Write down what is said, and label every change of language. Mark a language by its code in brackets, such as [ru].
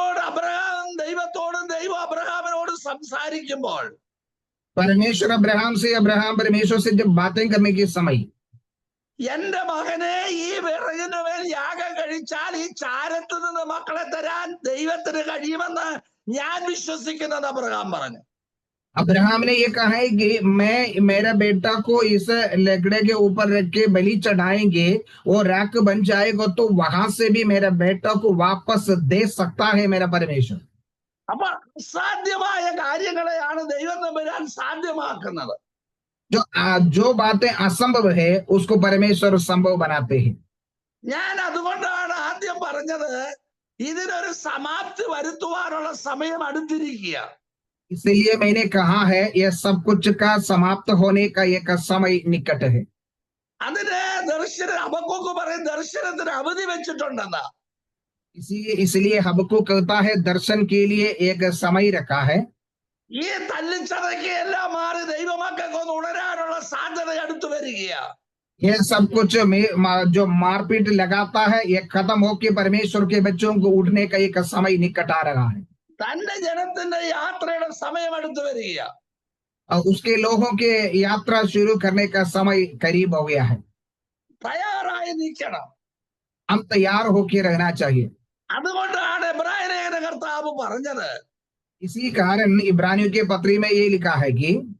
[ml] Abraham ദൈവത്തോടും ദൈവം അബ്രഹാമിനോടും സംസാരിക്കുമ്പോൾ [hi] परमेश्वर अब्राहम से, अब्राहम परमेश्वर से जब बातें करने के समय, [ml] എന്റെ മകനെ ഈ വിറകിന് മേൽ യാഗം കഴിച്ചാൽ ഈ ചാരത്ത് നിന്ന് മക്കളെ തരാൻ ദൈവത്തിന് കഴിയുമെന്ന് ഞാൻ വിശ്വസിക്കുന്നത് അബ്രഹാം പറഞ്ഞു. [hi] अब्राहम ने ये कहा है कि मैं मेरा बेटा को इस लकड़े के ऊपर रख के बलि चढ़ाएंगे, वो राख बन जाएगा, तो वहां से भी मेरा बेटा को वापस दे सकता है मेरा परमेश्वर. [ml] അപ്പൊ അസാധ്യമായ കാര്യങ്ങളെയാണ് ദൈവം തമ്പുരാൻ സാധ്യമാക്കുന്നത്. [hi] जो बातें असंभव है उसको परमेश्वर संभव बनाते हैं. [ml] ഞാൻ അതുകൊണ്ടാണ് ആദ്യം പറഞ്ഞത് ഇതിനൊരു സമാപ്തി വരുത്തുവാനുള്ള സമയം അടുത്തിരിക്കുക. [hi] इसलिए मैंने कहा है यह सब कुछ का समाप्त होने का एक समय निकट है. [ml] അതിന് ഹബക്കൂക്ക് പറയും ദർശനത്തിന് അവധി വെച്ചിട്ടുണ്ടെന്നാ. [hi] इसलिए हबक्कूक कहता है दर्शन के लिए एक समय रखा है. [ml] ഈ തല്ലിച്ചതയ്ക്ക് എല്ലാം മാറി ദൈവമക്കൾക്ക് ഒന്ന് ഉണരാനുള്ള സാധ്യത അടുത്തു വരികയാ. [hi] यह सब कुछ जो मारपीट लगाता है ये खत्म होकर परमेश्वर के बच्चों को उठने का एक समय निकट आ रहा है. [ml] തന്റെ ജനത്തിന്റെ യാത്രയുടെ സമയം അടുത്തു വരികയാ. [hi] और उसके लोगों के यात्रा शुरू करने का समय करीब हो गया है. [ml] തയ്യാറായി നിൽക്കണം. [hi] हम तैयार होकर रहना चाहिए. [ml] അതുകൊണ്ടാണ് എബ്രായ ലേഖന കർത്താവ് പറഞ്ഞത്, [hi] इसी कारण इब्रानियों के पत्री में ये लिखा है कि